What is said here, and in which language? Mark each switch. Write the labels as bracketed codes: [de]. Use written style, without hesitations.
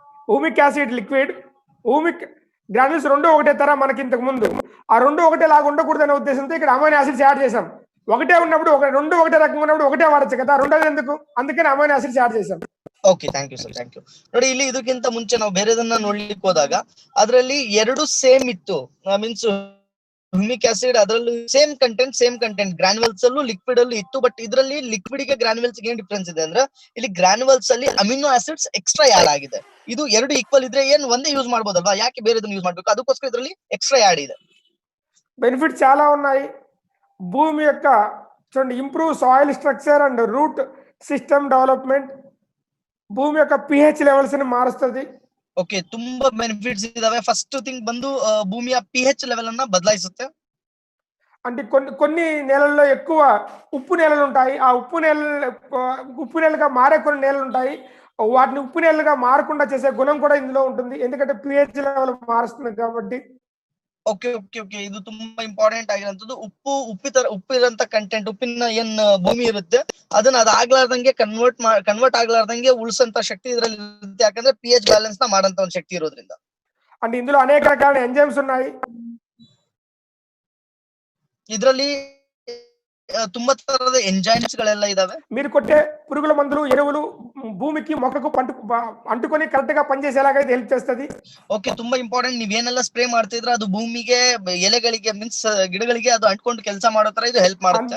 [te] Humic acid liquid, humic granules రెండు ఒకటే తర మనకి ఇంతకు ముందు. ఆ రెండు ఒకటే లాగా ఉండకూడదు అనే ఉద్దేశంతో ఇక్కడ అమైనో యాసిడ్స్ యాడ్ చేసాం. ఒకటే ఉన్నప్పుడు రెండు ఒకటే రకంగా ఉన్నప్పుడు ఒకటే వాడచ్చు కదా, రెండోది ఎందుకు, అందుకని ಅಮೈನೋ ಆಸಿಡ್ಸ್ యాడ్ చేసాం. [kn] Okay, thank you sir, thank you. ನೋಡಿ, ಇಲ್ಲಿ ಇದಕ್ಕಿಂತ ಮುಂಚೆ ನಾವು ಬೇರೆದನ್ನ ನೋಡ್ಲಿಕ್ಕೆ ಹೋದಾಗ ಅದರಲ್ಲಿ 2 ಸೇಮ್ ಇತ್ತು. ಮೀನ್ಸ್ ಹ್ಯೂಮಿಕ್ ಆಸಿಡ್ ಅದರಲ್ಲೂ ಸೇಮ್ ಕಂಟೆಂಟ್ ಗ್ರಾನ್ಯುವಲ್ಸ್ ಅಲ್ಲೂ ಲಿಕ್ವಿಡ್ ಅಲ್ಲೂ ಇತ್ತು. ಬಟ್ ಇದರಲ್ಲಿ ಲಿಕ್ವಿಡ್ ಗೆ ಗ್ರಾನ್ಯುವಲ್ಸ್ ಏನ್ ಡಿಫ್ರೆನ್ಸ್ ಇದೆ ಅಂದ್ರೆ, ಇಲ್ಲಿ ಗ್ರಾನ್ಯುವಲ್ಸ್ ಅಲ್ಲಿ ಅಮಿನೋ ಆಸಿಡ್ಸ್ ಎಕ್ಸ್ಟ್ರಾ ಯಾಡ್ ಆಗಿದೆ. ಇದು 2 ಈಕ್ವಲ್ ಇದ್ರೆ ಏನ್ ಒಂದೇ ಯೂಸ್ ಮಾಡಬಹುದಲ್ವಾ, ಯಾಕೆ ಬೇರೆದನ್ನ ಯೂಸ್ ಮಾಡ್ಬೇಕು? ಅದಕ್ಕೋಸ್ಕರ ಇದರಲ್ಲಿ ಎಕ್ಸ್ಟ್ರಾ ಯಾಡ್ ಇದೆ. [te] బెనిఫిట్స్ చాలా ఉన్నాయి. భూమి యొక్క చూడండి, improve soil structure and root system development, ಭೂಮಿ యొక్క pH లెవెల్స్ ని మారుస్తుంది. [kn] ಓಕೆ, ತುಂಬಾ ಬೆನಿಫಿಟ್ಸ್ ಇದಾವೆ. ಫಸ್ಟ್ ಥಿಂಗ್ ಬಂದು ಭೂಮಿಯ pH ಲೆವೆಲ್ ಅನ್ನ ಬದಲಾಯಿಸುತ್ತೆ. [te] అంటే కొన్ని నేలల్లో ఎక్కువ ఉప్పు నేలలు ఉంటాయి. ఆ ఉప్పు నేలగా మారే కొన్ని నేలలు ఉంటాయి. వాటిని ఉప్పు నేలగా మారకుండా చేసే గుణం కూడా ఇందులో ఉంటుంది, ఎందుకంటే pH లెవెల్ మారుస్తుంది కాబట్టి. [kn] ಓಕೆ, ಇದು ತುಂಬಾ ಇಂಪಾರ್ಟೆಂಟ್ ಆಗಿರೋಂಥದ್ದು. ಉಪ್ಪಿರಂತ ಕಂಟೆಂಟ್, ಉಪ್ಪಿನ ಏನ್ ಭೂಮಿ ಇರುತ್ತೆ ಅದನ್ನ ಆಗ್ಲಾರ್ದಂಗೆ ಕನ್ವರ್ಟ್ ಆಗ್ಲಾರ್ದಂಗೆ ಉಳಿಸಂತ ಶಕ್ತಿ ಇದರಲ್ಲಿ ಇರುತ್ತೆ. ಯಾಕಂದ್ರೆ pH ಬ್ಯಾಲೆನ್ಸ್ ನ ಮಾಡಂತ ಒಂದು ಶಕ್ತಿ ಇರೋದ್ರಿಂದ. [te] అంటే ఇందులో అనేక రకాల ఎంజైమ్స్ ఉన్నాయి. [kn] ಇದರಲ್ಲಿ ತುಂಬಾ ತರದ ಎಂಜೈಮ್ಸ್ ಗಳೆಲ್ಲ ಇದಾವೆ. [te] మీరు కొట్టే పురుగుల మందులు, ఎరువులు భూమికి మొక్కకు అంటుకొని కరెక్ట్ గా పనిచేసేలాగా ఇది హెల్ప్ చేస్తుంది. [kn] ಓಕೆ, ತುಂಬಾ ಇಂಪಾರ್ಟೆಂಟ್. ನೀವೇನೆಲ್ಲ ಸ್ಪ್ರೇ ಮಾಡ್ತಿದ್ರೆ ಅದು ಭೂಮಿಗೆ, ಎಲೆಗಳಿಗೆ ಮೀನ್ಸ್ ಗಿಡಗಳಿಗೆ ಅದು ಅಂಟ್ಕೊಂಡು ಕೆಲಸ ಮಾಡೋ ತರ ಇದು ಹೆಲ್ಪ್ ಮಾಡುತ್ತೆ.